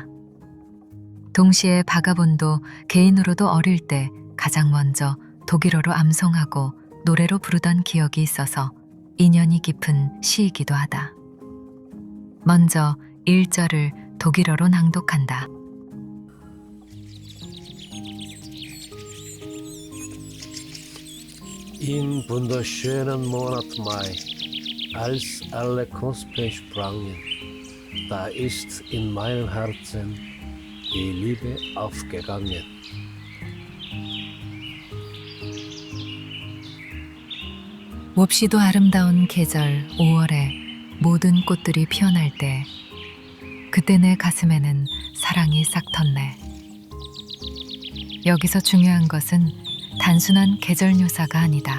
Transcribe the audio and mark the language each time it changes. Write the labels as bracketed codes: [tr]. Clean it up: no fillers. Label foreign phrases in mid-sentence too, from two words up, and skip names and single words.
[ko] 동시에 바가본도 개인으로도 어릴 때 가장 먼저 독일어로 암송하고 노래로 부르던 기억이 있어서 인연이 깊은 시이기도 하다. 먼저 1절을 독일어로 낭독한다. [de] Im wunderschönen Monat Mai, als alle Knospen sprangen, da ist in meinem Herzen die Liebe aufgegangen. [ko] 몹시도 아름다운 계절 5월에 모든 꽃들이 피어날 때, 그때 내 가슴에는 사랑이 싹 텄네. 여기서 중요한 것은 단순한 계절 묘사가 아니다.